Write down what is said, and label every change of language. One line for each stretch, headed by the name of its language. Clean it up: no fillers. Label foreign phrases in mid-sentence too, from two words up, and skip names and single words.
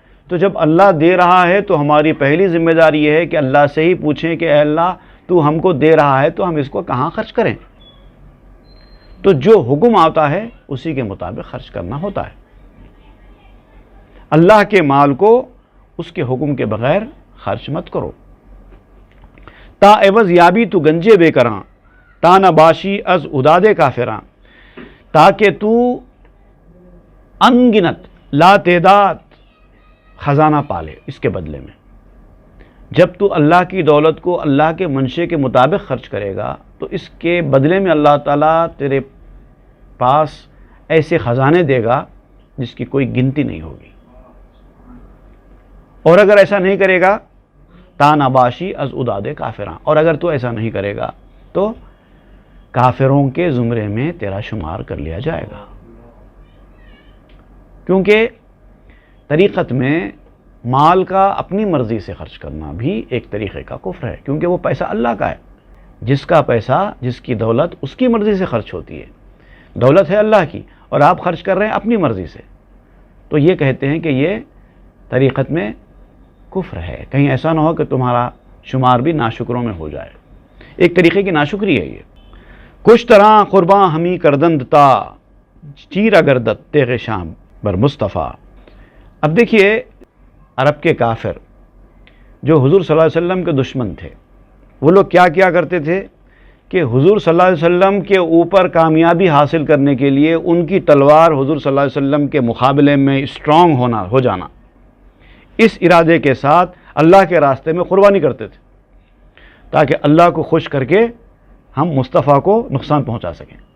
Urdu: تو جب اللہ دے رہا ہے تو ہماری پہلی ذمہ داری یہ ہے کہ اللہ سے ہی پوچھیں کہ اے اللہ تو ہم کو دے رہا ہے تو ہم اس کو کہاں خرچ کریں. تو جو حکم آتا ہے اسی کے مطابق خرچ کرنا ہوتا ہے. اللہ کے مال کو اس کے حکم کے بغیر خرچ مت کرو.
Persian: تا عوض یابی تو گنجے بے کراں، تا نباشی از ادادے کافراں.
Urdu: تاکہ تو انگنت لا تعداد خزانہ پالے. اس کے بدلے میں جب تو اللہ کی دولت کو اللہ کے منشے کے مطابق خرچ کرے گا تو اس کے بدلے میں اللہ تعالیٰ تیرے پاس ایسے خزانے دے گا جس کی کوئی گنتی نہیں ہوگی. اور اگر ایسا نہیں کرے گا
Persian: تا نباشی از ادادے کافراں،
Urdu: اور اگر تو ایسا نہیں کرے گا تو کافروں کے زمرے میں تیرا شمار کر لیا جائے گا. کیونکہ طریقت میں مال کا اپنی مرضی سے خرچ کرنا بھی ایک طریقے کا کفر ہے، کیونکہ وہ پیسہ اللہ کا ہے. جس کا پیسہ، جس کی دولت اس کی مرضی سے خرچ ہوتی ہے. دولت ہے اللہ کی اور آپ خرچ کر رہے ہیں اپنی مرضی سے، تو یہ کہتے ہیں کہ یہ طریقت میں کفر ہے. کہیں ایسا نہ ہو کہ تمہارا شمار بھی ناشکروں میں ہو جائے. ایک طریقے کی ناشکری ہے یہ.
Persian: کچھ طرح قرباں ہمی کردند تا چیرا گردت تیغ شام بر مصطفیٰ.
Urdu: اب دیکھیے عرب کے کافر جو حضور صلی اللہ علیہ وسلم کے دشمن تھے، وہ لوگ کیا کیا کرتے تھے کہ حضور صلی اللہ علیہ وسلم کے اوپر کامیابی حاصل کرنے کے لیے ان کی تلوار حضور صلی اللہ علیہ وسلم کے مقابلے میں اسٹرانگ ہو جانا، اس ارادے کے ساتھ اللہ کے راستے میں قربانی کرتے تھے تاکہ اللہ کو خوش کر کے ہم مصطفیٰ کو نقصان پہنچا سکیں.